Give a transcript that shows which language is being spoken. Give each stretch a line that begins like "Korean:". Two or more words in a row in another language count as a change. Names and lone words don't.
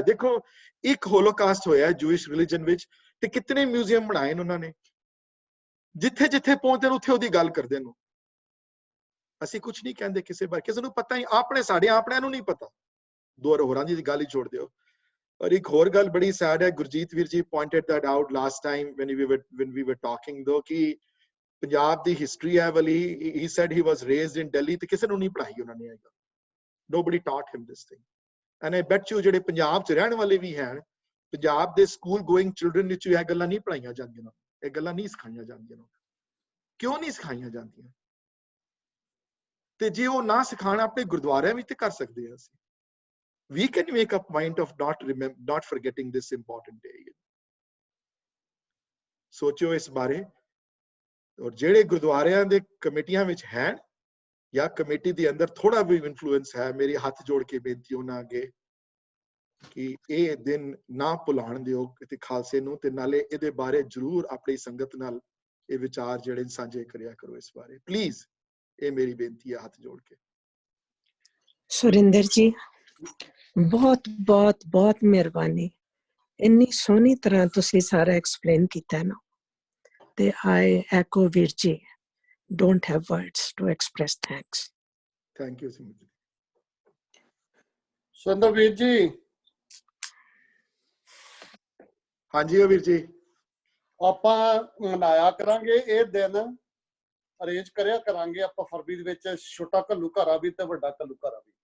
Punjabi: ਦੇਖੋ ਇੱਕ ਹੋਲੋਕਾਸਟ ਹੋਇਆ
English: Jewish religion
Punjabi: ਵਿੱਚ, ਤੇ ਕਿਤਨੇ ਮਿਊਜ਼ੀਅਮ ਬਣਾਏ ਨੇ ਉਹਨਾਂ ਨੇ, ਜਿੱਥੇ ਜਿੱਥੇ ਪਹੁੰਚਦੇ ਨੇ ਉੱਥੇ ਉਹਦੀ ਗੱਲ ਕਰਦੇ ਨੇ. ਅਸੀਂ ਕੁਝ ਨਹੀਂ ਕਹਿੰਦੇ ਕਿਸੇ ਬਾਰੇ, ਕਿਸੇ ਨੂੰ ਪਤਾ ਹੀ, ਸਾਡੇ ਆਪਣਿਆਂ ਨੂੰ ਨਹੀਂ ਪਤਾ, ਦੋ ਹੋਰਾਂ ਦੀ ਗੱਲ ਹੀ ਛੋੜ ਦਿਓ. ਔਰ ਇੱਕ ਹੋਰ ਗੱਲ ਬੜੀ ਸੈਡ ਹੈ, ਗੁਰਜੀਤ ਵੀਰ ਜੀ
English: pointed that out last time when we were talking though,
Punjabi: ਕਿ ਪੰਜਾਬ ਦੀ ਹਿਸਟਰੀ ਹੈ ਵਾਲੀ,
English: he said he was raised in Delhi,
Punjabi: ਤੇ ਕਿਸੇ ਨੂੰ ਨਹੀਂ ਪੜ੍ਹਾਈ ਉਹਨਾਂ ਨੇ ਇਹ ਗੱਲ.
English: Nobody taught him this thing. And I bet you
Punjabi: ਜਿਹੜੇ ਪੰਜਾਬ 'ਚ ਰਹਿਣ ਵਾਲੇ ਵੀ ਹਨ, ਪੰਜਾਬ ਦੇ
English: school going children
Punjabi: ਵਿੱਚ ਇਹ ਗੱਲਾਂ ਨਹੀਂ ਪੜ੍ਹਾਈਆਂ ਜਾਂਦੀਆਂ, ਇਹ ਗੱਲਾਂ ਨਹੀਂ ਸਿਖਾਈਆਂ ਜਾਂਦੀਆਂ. ਕਿਉਂ ਨਹੀਂ ਸਿਖਾਈਆਂ ਜਾਂਦੀਆਂ? ਤੇ ਜੇ ਉਹ ਨਾ ਸਿਖਾਣ ਆਪਣੇ ਗੁਰਦੁਆਰਿਆਂ ਵਿੱਚ ਤੇ ਕਰ ਸਕਦੇ ਹਾਂ ਅਸੀਂ।
English: We can make a point of not forgetting this important day.
Punjabi: ਸੋਚਿਓ ਇਸ ਬਾਰੇ। ਔਰ ਜਿਹੜੇ ਗੁਰਦੁਆਰਿਆਂ ਦੇ ਕਮੇਟੀਆਂ ਵਿੱਚ ਹੈ ਜਾਂ ਕਮੇਟੀ ਦੇ ਅੰਦਰ ਥੋੜਾ ਵੀ ਇਨਫਲੂਐਂਸ ਹੈ, ਮੇਰੀ ਹੱਥ ਜੋੜ ਕੇ ਬੇਨਤੀ ਉਹਨਾਂ ਅੱਗੇ ਕਿ ਇਹ ਦਿਨ ਨਾ ਭੁਲਾਉਣ ਦਿਓ ਤੇ ਖਾਲਸੇ ਨੂੰ, ਤੇ ਨਾਲੇ ਇਹਦੇ ਬਾਰੇ ਜ਼ਰੂਰ ਆਪਣੀ ਸੰਗਤ ਨਾਲ ਇਹ ਵਿਚਾਰ ਜਿਹੜੇ ਸਾਂਝੇ ਕਰਿਆ ਕਰੋ ਇਸ ਬਾਰੇ ਪਲੀਜ਼। ਇਹ ਮੇਰੀ ਬੇਨਤੀ ਹੈ ਹੱਥ ਜੋੜ ਕੇ। ਸੁਰਿੰਦਰ ਜੀ ਬਹੁਤ ਬਹੁਤ ਬਹੁਤ ਮਿਹਰਬਾਨੀ, ਇੰਨੀ ਸੋਹਣੀ ਤਰ੍ਹਾਂ ਤੁਸੀਂ ਸਾਰਾ ਐਕਸਪਲੇਨ ਕੀਤਾ ਨਾ, ਤੇ
English: I echo
Punjabi: ਵੀਰ ਜੀ,
English: don't have words to express thanks. Thank you Simit ji.
Punjabi: ਸੁਰਿੰਦਰ ਵੀਰ ਜੀ। ਹਾਂਜੀ ਵੀਰ ਜੀ। ਆਪਾਂ ਮਨਾਇਆ ਕਰਾਂਗੇ ਇਹ ਦਿਨ, ਅਰੇਂਜ ਕਰਿਆ ਕਰਾਂਗੇ ਆਪਾਂ ਫਰਵਰੀ ਦੇ ਵਿੱਚ, ਛੋਟਾ ਘੱਲੂ ਘਾਰਾ ਵੀ ਤੇ ਵੱਡਾ ਘੱਲੂ ਘਾਰਾ ਵੀ।